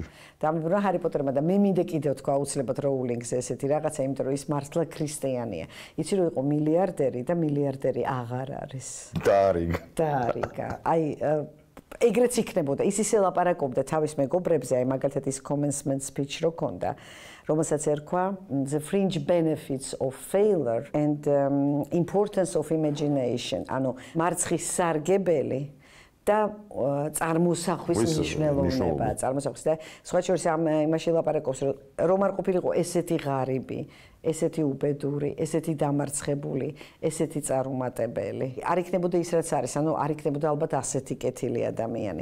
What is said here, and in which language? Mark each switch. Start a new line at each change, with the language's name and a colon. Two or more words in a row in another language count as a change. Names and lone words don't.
Georgian: დამიბრუნა ჰარი პოტერმა და მე მინდა კიდევ თქვა აუცილებლად როულინგზე ესეთი რაღაცა, იმიტომ რომ ის მართლა ქრისტიანია. იცი რომ იყო მილიარდერი და მილიარდერი აღარ არის. დაარიგა. აი ეგრეც იქნებოდა. ის ისე ლაპარაკობდა თავის მეგობრებზე, აი მაგალითად ის
English: commencement speech
Georgian: რო ქონდა, რომელსაც ერქვა The Fringe Benefits of Failure and Importance of Imagination. ანუ მარცხის სარგებელი და წარმოსახვის მნიშვნელობა, წარმოსახვის და სხვა შორის იმაში ლაპარაკობს, რომ არ ყოფილიყო ესეთი ღარიბი, ესეთი უბედური, ესეთი დამარცხებული, ესეთი წარუმატებელი. არ იქნებოდა ის რაც არის, ანუ არ იქნებოდა ალბათ ასეთი კეთილი ადამიანი.